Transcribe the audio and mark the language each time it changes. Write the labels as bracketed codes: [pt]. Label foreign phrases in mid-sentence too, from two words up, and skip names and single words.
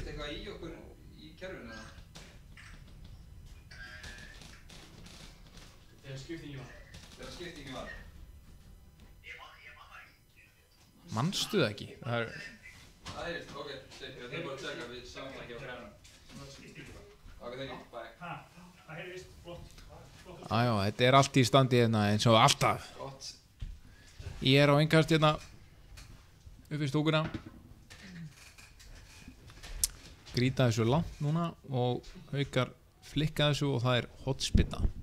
[is] Eitthvað í okkur í kerfinu? Þegar skiptingin var. Manstu það ekki? Það ok, þeir bara að tjekka við saman ekki á kerfinu. [en] Ok, thank you, bye. [is] Það heyrðist, flott. Æjá, þetta allt í standi hérna eins og alltaf. Gott. Ég á innkast hérna upp í stúkuna. Grýta þessu langt núna og Haukar flikka þessu og það hotspinna.